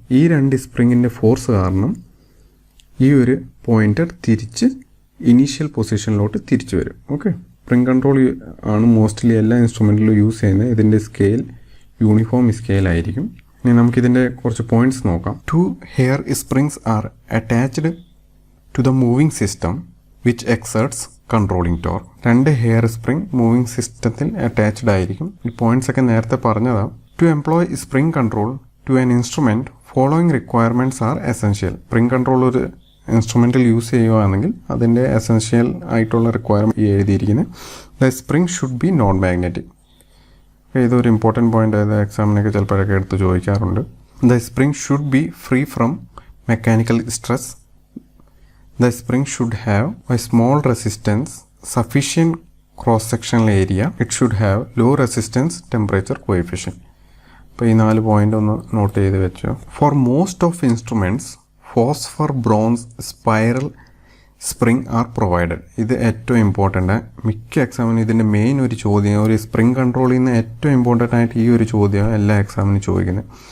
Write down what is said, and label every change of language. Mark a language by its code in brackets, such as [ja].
[ml] ഈ രണ്ട് സ്പ്രിങ്ങിൻ്റെ ഫോഴ്സ് കാരണം ഈ ഒരു പോയിൻ്റർ തിരിച്ച് ഇനീഷ്യൽ പൊസിഷനിലോട്ട് തിരിച്ചു വരും. ഓക്കെ, സ്പ്രിങ് കൺട്രോൾ ആണ് മോസ്റ്റ്ലി എല്ലാ ഇൻസ്ട്രുമെൻറ്റിലും യൂസ് ചെയ്യുന്നത്. ഇതിൻ്റെ സ്കെയിൽ യൂണിഫോം സ്കെയിൽ ആയിരിക്കും. ഇനി നമുക്കിതിൻ്റെ കുറച്ച് പോയിൻറ്റ്സ് നോക്കാം. [en] 2 hair springs are attached to the moving system which exerts controlling torque. [ml] 2 hair spring moving സിസ്റ്റത്തിൽ അറ്റാച്ച്ഡ് ആയിരിക്കും. ഈ പോയിന്റ്സ് ഒക്കെ നേരത്തെ പറഞ്ഞതാണ്. [en] To employ spring control to an instrument following requirements are essential. [ml] Spring control ഒരു ഇൻസ്ട്രുമെൻറ്റിൽ use ചെയ്യുകയാണെങ്കിൽ അതിൻ്റെ essential ആയിട്ടുള്ള റിക്വയർമെൻറ്റ് എഴുതിയിരിക്കുന്നത്. [en] The spring should be non magnetic. [ml] ഇതൊരു ഇമ്പോർട്ടൻറ്റ് പോയിൻ്റ് ആയത് എക്സാമിനൊക്കെ ചിലപ്പോഴൊക്കെ എടുത്ത് ചോദിക്കാറുണ്ട്. [en] The spring should be free from mechanical stress. The spring should have a small resistance, sufficient cross-sectional area. It should have low resistance temperature coefficient. [ml] അപ്പോൾ ഈ 4 point ഒന്ന് not ചെയ്ത് വെച്ചോ. [en] For most of instruments phosphor bronze spiral spring are provided. [ml] ഇത് ഏറ്റവും important. മിക്ക എക്സാമിനും ഇതിൻ്റെ main ഒരു ചോദ്യം, ഒരു സ്പ്രിങ് കൺട്രോളിൽ നിന്ന് ഏറ്റവും ഇമ്പോർട്ടൻ്റ് ആയിട്ട് ഈ ഒരു ചോദ്യം എല്ലാ എക്സാമിനും ചോദിക്കുന്നത്.